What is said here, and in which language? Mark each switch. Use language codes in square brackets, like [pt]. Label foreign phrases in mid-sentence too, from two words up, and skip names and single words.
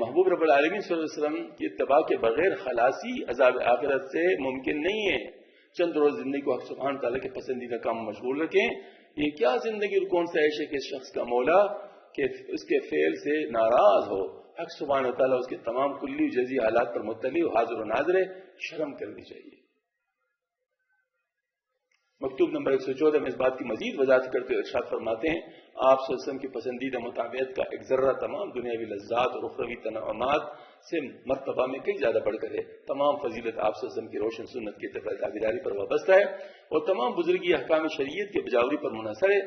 [ur] محبوب رب العالمین صلی اللہ علیہ وسلم کی اتباع کے بغیر خلاصی عذاب آخرت سے ممکن نہیں ہے. چند روز زندگی کو حق سبحانہ تعالیٰ کے پسندیدہ کام مشغول رکھیں. یہ کیا زندگی اور کون سا عیش ہے کہ اس شخص کا مولا کہ اس کے فعل سے ناراض ہو. حق سبحانہ تعالیٰ اس کے تمام کلی و جزئی حالات پر مطلع و حاضر و ناظر ہے. شرم کرنی چاہیے. مکتوب نمبر 114 میں اس بات کی مزید وضاحت کرتے ہوئے ارشاد فرماتے ہیں، آپ صلی اللہ علیہ وسلم کی پسندیدہ مطابعت کا ایک ذرہ تمام دنیاوی لذات اور اخروی تنعمات سے مرتبہ میں کئی زیادہ بڑھ کر ہے. تمام فضیلت آپ صلی اللہ علیہ وسلم کی روشن سنت کی تابعداری پر وابستہ ہے اور تمام بزرگی احکام شریعت کے بجاوری پر منحصر ہے.